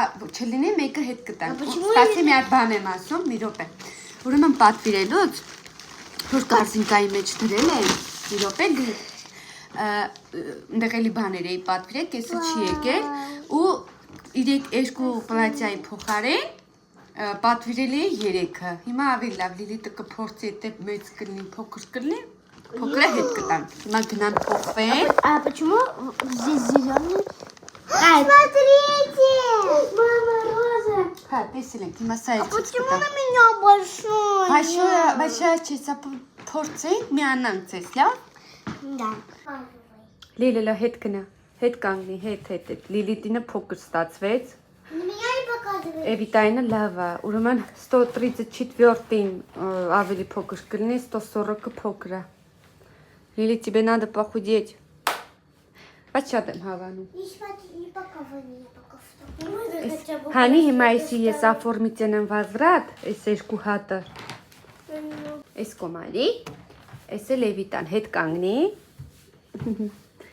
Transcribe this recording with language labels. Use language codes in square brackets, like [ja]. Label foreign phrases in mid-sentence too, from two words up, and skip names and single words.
[hy] չլինի մեկը հետ կտանք։ Սպասի մի հատ բան եմ ասում, մի րոպե։ Ուրեմն պատվիրելուց, որ կարզինկայի մեջ դրել եմ, մի րոպե լիլ։ Ընդեղ էլի բաներ էի պատվիրել, կեսը չի եկել, ու երկու պլատյայի փոխարեն պատվիրել էի 3-ը։ Հիմա ավելի լավ Լիլիթը կփորձի, եթե մեծ կլինի, փոքր կլինի, փոքրը հետ կտանք։ Հիմա գնան փոխվեն։ [ru] Почему здесь зеленый? Смотрите! Мама, роза! [hy] Հա, տեսել ենք, հիմա սա է ցույց [ru] Почему [hy] կտամ։ [ru] на меня большой? [hy] Большая չէ, սա փորձենք միանանք ձեզ, լավ։ [ru] Да. [hy] Լիլիլը հետ գնա, հետ կանգնի, հետ։ Լիլիթինը փոքր ստացվեց։ [ru] На меня не показывай. [hy] Էվիտայինը լավ է, ուրեմն 134-ին ավելի փոքր կլինի, 140-ը փոքր է։ [ru] Лили, тебе надо похудеть. [hy] Բայց շատ եմ հավանում։ [ru] Не смотри, не показывай меня пока что. [hy] Հանի հիմա էսի ես оформитель եմ возврат, էս երկու հատը։ Էս կոմալի, էս էլ Էվիտան հետ կանգնի։